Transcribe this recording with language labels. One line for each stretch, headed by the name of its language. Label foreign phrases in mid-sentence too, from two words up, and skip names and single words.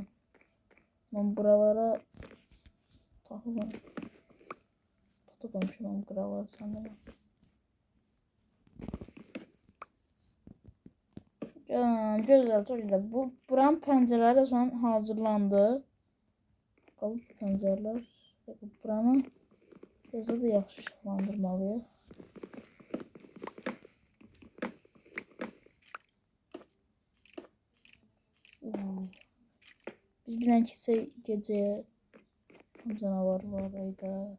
Turkish: Ben buralara takıyorum. Tutuklamışım ben buralara sanırım. Güzel, çok güzel. Bu buranın pəncərələri de şu an hazırlandı. Bakalım pəncərələr. Buranı biraz da yaxşı işıqlandırmalıyıq.
Azerbaijani: Biz bilən gecəyə canavar var ayda.